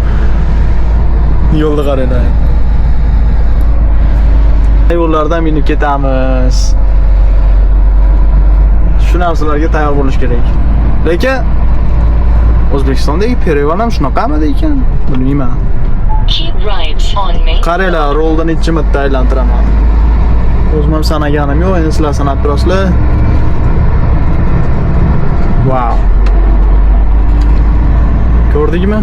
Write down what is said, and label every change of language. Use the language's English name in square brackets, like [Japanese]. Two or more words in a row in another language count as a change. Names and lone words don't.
[Uzbek] Yo'lda qaranglar. Yo'llardan minib ketamiz. Shu narsalarga tayyor bo'lish kerak. Lekin O'zbekistondagi pereval ham shunaqamidi ekan? Bilmayman. [English] Keep right on Main. [Uzbek] Qaranglar, roldan necha marta aylantiraman. O'zim ham sanaganim yo'q, endi sizlar sanab turasizlar. Wow. Ko'rdingmi?